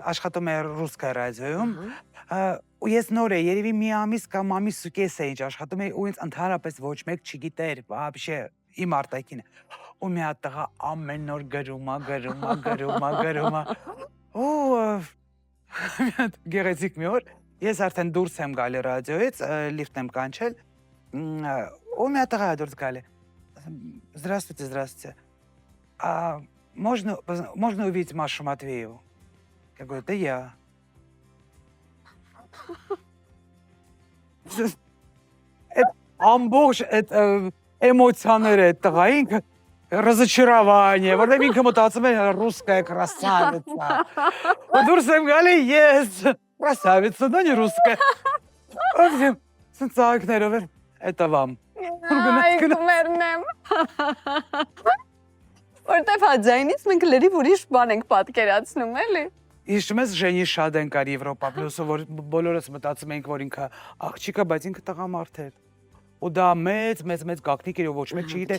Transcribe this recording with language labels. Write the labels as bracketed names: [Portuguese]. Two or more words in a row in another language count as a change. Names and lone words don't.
[Armenian] Աշխատում եմ ռուսկա ռադիոյում, ու ես նոր էի, երևի մի ամիս կամ ամիս ու կես էի աշխատում էի, ու ինձ ընդհանրապես ոչ մեկ չգիտեր, вообще իմ արտաքինը։ Ու մի հատ տղա ամեն նոր գրում է։ Ու գեղեցիկ մի օր, ես արդեն դուրս եմ գալի ռադիոյից, լիֆտ եմ կանչել, ու մի հատ տղա է դուրս գալի։ Здравствуйте. [Russian] Можно увидеть Машу Матвееву? Я говорю, это я. [Armenian] Ամբողջ այդ էմոցիաները այդ տղային разочарование, որտեղ ինքը մտածում է [Russian] русская красавица։ [Armenian] Ու դուրս եմ գալի ես, [Russian] красавица, но не русская։ [Armenian] Ովքեր ցածակներով են, [Russian] это вам։ [Armenian] Այ կմեռնեմ։ Որտեվ հաջայինից մենք լրիվ ուրիշ բան ենք պատկերացնում, էլի։ Հիշում ես Ժենի Շադեն կար Եվրոպա պլյուսը, որ բոլորս մտածում ենք, որ ինքը աղջիկ է, բայց ինքը տղամարդ էր։ ու դա մեծ գաղտնիք էր, ոչ մեկ չգիտեր